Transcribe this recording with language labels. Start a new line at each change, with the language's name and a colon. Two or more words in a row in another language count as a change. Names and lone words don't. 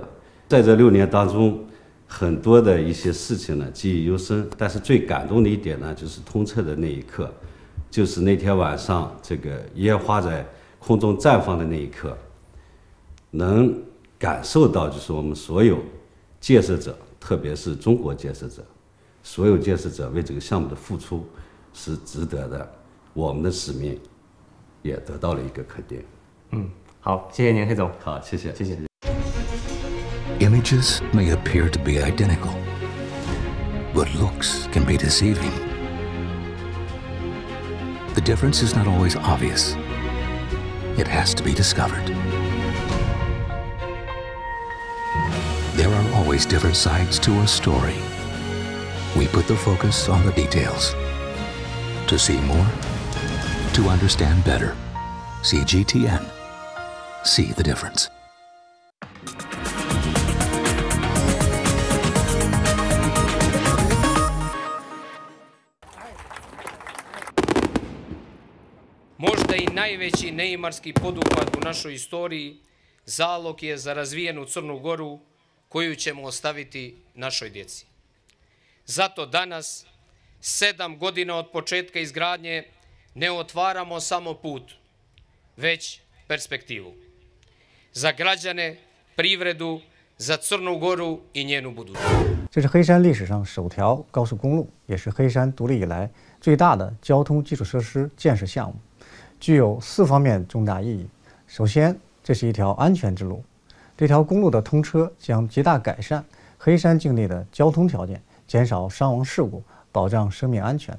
Chinese: 在这6年当中，很多的一些事情呢记忆犹深，但是最感动的一点呢，就是通车的那一刻，就是那天晚上这个烟花在空中绽放的那一刻，能感受到就是我们所有建设者，特别是中国建设者，所有建设者为这个项目的付出是值得的，我们的使命也得到了一个肯定。好，谢谢您，黑总。好，谢谢，谢谢。
English: Images may appear to be identical, but looks can be deceiving. The difference is not always obvious. It has to be discovered. There are always different sides to a story. We put the focus on the details. To see more, to understand better. CGTN. See the difference.
Serbian: Možda i najveći neimarski poduhvat u našoj istoriji zalog je za razvijenu Crnu Goru koju ćemo ostaviti našoj djeci. Zato danas, 7 godina od početka izgradnje, ne otvaramo samo put, već perspektivu. Za građane, privredu, za Crnu Goru i njenu budućnost.
Chinese: 这是黑山历史上首条高速公路，也是黑山独立以来最大的交通基础设施建设项目，具有4方面重大意义。首先，这是一条安全之路，这条公路的通车将极大改善黑山境内的交通条件，减少伤亡事故，保障生命安全。